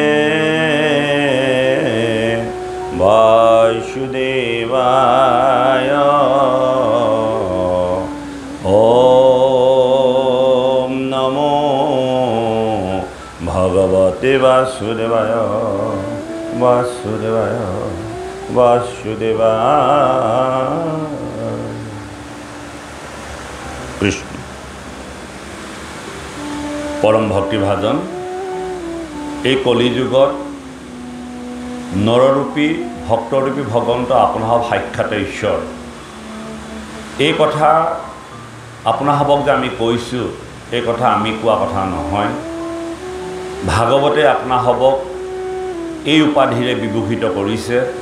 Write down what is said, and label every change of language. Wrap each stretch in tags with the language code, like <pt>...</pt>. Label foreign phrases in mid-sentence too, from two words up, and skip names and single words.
<sa>वासुदेवाय ॐ नमो भगवते वासुदेवाय वासुदेवाय वासुदेवाय कृष्ण</sa> <as>পৰম ভক্তিভাজন এই কলিযুগত নৰৰূপী ভক্তৰূপী ভগৱন্ত আপোনাক সাক্ষাৎ ঈশ্বৰ এই কথা আপোনাক যে আমি কৈছোঁ এই কথা আমি কোৱা কথা নহয় ভাগৱতে আপোনাক এই উপাধিৰে বিভূষিত কৰিছে</as>